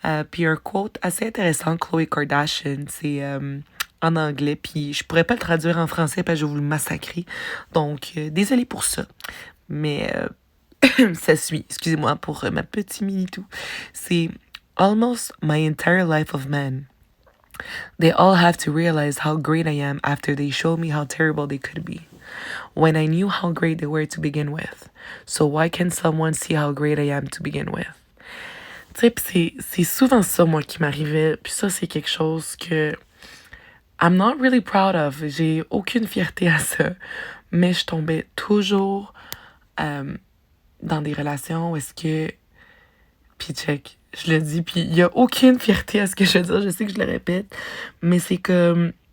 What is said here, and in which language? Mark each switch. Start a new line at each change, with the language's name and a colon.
French: Puis un quote assez intéressant, Khloé Kardashian, c'est en anglais, puis je pourrais pas le traduire en français parce que je vais vous le massacrer. Donc, désolée pour ça. Mais ça suit, excusez-moi pour ma petite mini-tout.
English: C'est Almost my entire life of men. They all have to realize how great I am after they showed me how terrible they could be. When I knew how great they were to begin with. So why can't someone see how great I am to begin with?
French: Tu sais, pis c'est souvent ça, moi, qui m'arrivait. Puis ça, c'est quelque chose que
English: I'm not really proud of.
French: J'ai aucune fierté à ça. Mais je tombais toujours dans des relations où est-ce que... Puis check, je le dis, puis il y a aucune fierté à ce que je veux dire. Je sais que je le répète. Mais c'est comme...